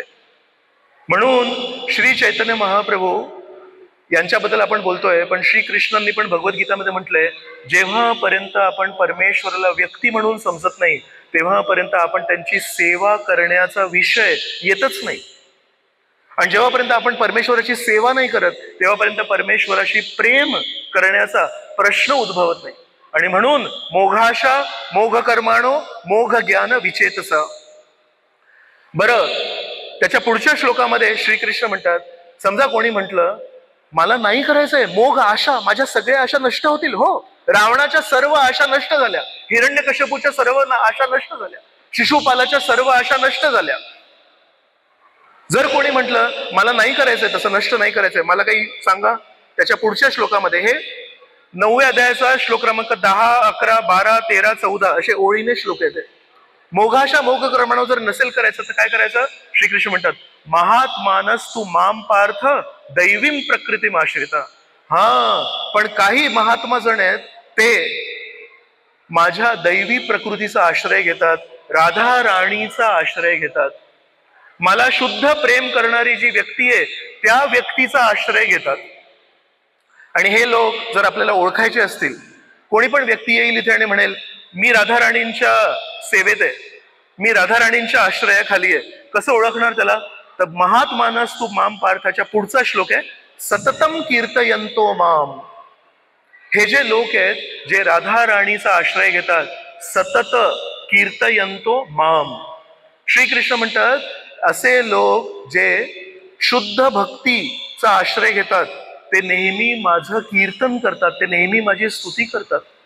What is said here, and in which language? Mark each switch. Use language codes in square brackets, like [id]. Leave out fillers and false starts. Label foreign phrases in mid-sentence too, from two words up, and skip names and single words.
[mr] म्हणून श्री चैतन्य महाप्रभू यांच्याबद्दल आपण बोलतोय, पण श्रीकृष्णांनी पण भगवद्गीतामध्ये म्हटलंय, जेव्हापर्यंत आपण परमेश्वराला व्यक्ती म्हणून समजत नाही तेव्हापर्यंत आपण त्यांची सेवा करण्याचा विषय येतच नाही. आणि जेव्हापर्यंत आपण परमेश्वराची सेवा नाही करत तेव्हापर्यंत परमेश्वराशी प्रेम करण्याचा प्रश्न उद्भवत नाही. आणि म्हणून [sa] मोघाशा मोघ कर्माणो मोघ ज्ञान विचेतसा. [mr] बरं, त्याच्या पुढच्या श्लोकामध्ये श्रीकृष्ण म्हणतात, समजा कोणी म्हटलं मला नाही करायचंय [sa] मोघ आशा, [mr] माझ्या सगळ्या आशा नष्ट होतील. हो, रावणाच्या सर्व आशा नष्ट झाल्या, हिरण्यकश्यपूच्या सर्व आशा नष्ट झाल्या, शिशुपालाच्या सर्व आशा नष्ट झाल्या. जर कोणी म्हटलं मला नाही करायचंय, तसं नष्ट नाही करायचंय, मला काही सांगा. त्याच्या पुढच्या श्लोकामध्ये, हे 9व्या अध्यायाचा श्लोक क्रमांक 10, 11, 12, 13, 14 असे ओळीने श्लोक येते. [sa] मोघाशा मोघ कर्माणो [mr] जर नसेल करायचं तर काय करायचं? श्रीकृष्ण म्हणतात, [sa] महात्मानस तू माम पार्थ दैवीम प्रकृती आश्रिता. [mr] हा, पण काही महात्मा जण आहेत ते माझ्या दैवी प्रकृतीचा आश्रय घेतात, राधा राणीचा आश्रय घेतात, मला शुद्ध प्रेम करणारी जी व्यक्ती आहे त्या व्यक्तीचा आश्रय घेतात. आणि हे लोक जर आपल्याला ओळखायचे असतील, कोणी पण व्यक्ती येईल इथे आणि म्हणेल मी राधा राणींच्या सेवेत आहे, मी राधा राणींच्या आश्रयाखाली आहे, कसं ओळखणार त्याला? तर [sa] महात्मानस तू माम [mr] पार्थाच्या पुढचा श्लोक आहे, [sa] सततम कीर्तयंतो माम. [mr] हे जे लोक आहेत जे राधा राणीचा आश्रय घेतात, [sa] सतत कीर्तयंतो माम. [mr] श्रीकृष्ण म्हणतात, असे लोक जे शुद्ध भक्तीचा आश्रय घेतात ते नेहमी माझं कीर्तन करतात, ते नेहमी माझी स्तुती करतात.